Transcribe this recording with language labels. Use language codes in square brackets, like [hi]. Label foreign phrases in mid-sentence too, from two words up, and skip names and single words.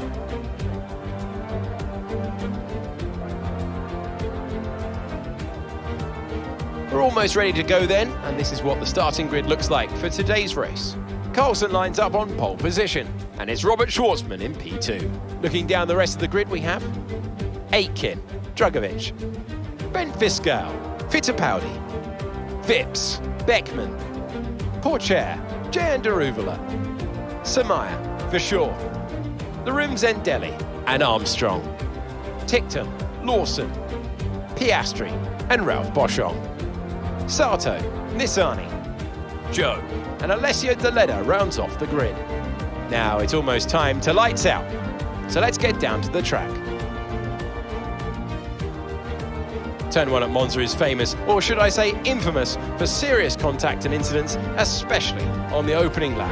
[en] We're almost ready to go then, and this is what the starting grid looks like for today's race. Carlson lines up on pole position, and it's Robert Schwartzman in P2. Looking down the rest of the grid we have Aitken, Drugovich, Ben Fiskal, Fittipaldi, Vips, Beckman, Pourchaire, Jan Daruvala, Samaya, Vachor, Larim Zendelli and Armstrong, Ticktum, Lawson, Piastri and Ralph Boschung, Sato, Nissani, Joe and Alessio Deleda rounds off the grid. Now it's almost time to lights out, so let's get down to the track. Turn 1 at Monza is famous, or should I say infamous, for serious contact and incidents, especially on the opening lap.